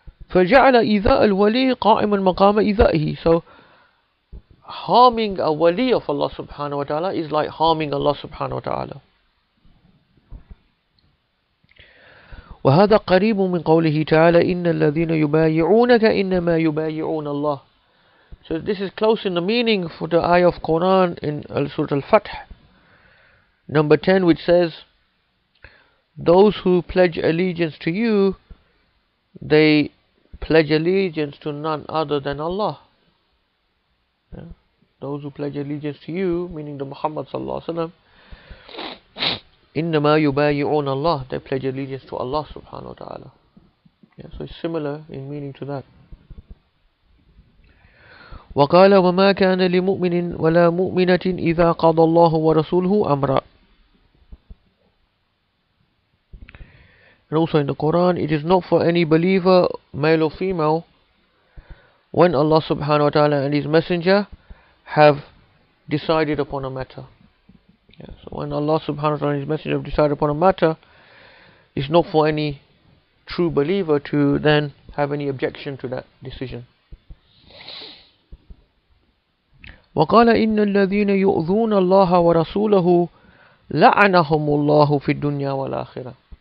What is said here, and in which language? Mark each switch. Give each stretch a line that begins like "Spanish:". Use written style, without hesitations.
Arabic: فَجَعَلَ إِذَاءَ الْوَلِي قَائِمًا مَقَامَ إِذَائِهِ.
English: So harming a wali of Allah subhanahu wa ta'ala is like harming Allah subhanahu wa ta'ala.
Arabic: وهذا قريب من قوله تعالى إن الذين يبايعونك إنما يبايعون الله.
English: So this is close in the meaning for the ayah of Quran in Surah Al-Fath number 10, which says, those who pledge allegiance to you, they pledge allegiance to none other than Allah. Those who pledge allegiance to you, meaning the Muhammad sallallahu alaihi wasallam,
Arabic: إنما يبايعون
English: Allah, they pledge allegiance to Allah subhanahu wa ta'ala. So it's similar in meaning to that.
Arabic: وقال وما كان لمؤمن ولا مؤمنة إذا قضى الله ورسوله أمرا.
English: And also in the Quran, it is not for any believer, male or female, when Allah subhanahu wa ta'ala and His Messenger have decided upon a matter. Yeah, so when Allah subhanahu wa ta'ala and His Messenger have decided upon a matter, it's not for any true believer to then have any objection to that decision.
Arabic: وقال إن الذين يؤذون الله ورسوله لعنهم الله في الدنيا والآخرة.